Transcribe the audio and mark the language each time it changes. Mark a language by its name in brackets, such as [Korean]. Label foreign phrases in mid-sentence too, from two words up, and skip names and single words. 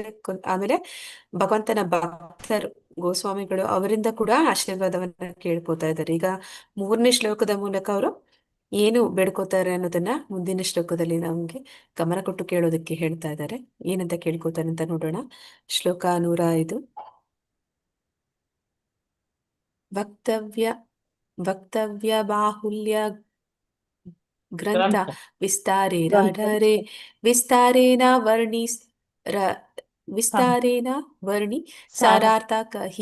[Kannada] ಆಮೇಲೆ ಭಗವಂತನ ಭಕ್ತರು ಗೋಸ್ವಾಮಿಗಳು ಅವರಿಂದ ಕೂಡ ಆಶೀರ್ವಾದವನ್ನ ಕೇಳ್ಕೊತಾ ಇದ್ದಾರೆ. ಈಗ ಮೂರನೇ ಶ್ಲೋಕದ ಮೂಲಕ ಅವರು ಏನು ಬೇಡ್ಕೋತಾರೆ ಅನ್ನೋದನ್ನ ಮುಂದಿನ ಶ್ಲೋಕದಲ್ಲಿ ನಮ್ಗೆ ಗಮನ ಕೊಟ್ಟು ಕೇಳೋದಕ್ಕೆ ಹೇಳ್ತಾ ಇದ್ದಾರೆ. ಏನಂತ ಕೇಳ್ಕೋತಾರೆ ಅಂತ ನೋಡೋಣ. ಶ್ಲೋಕ 105. [Bangla] বক্তব্য বাহুল্য গ্রন্থ বিস্তারেন বর্ণি সারার্থ কহি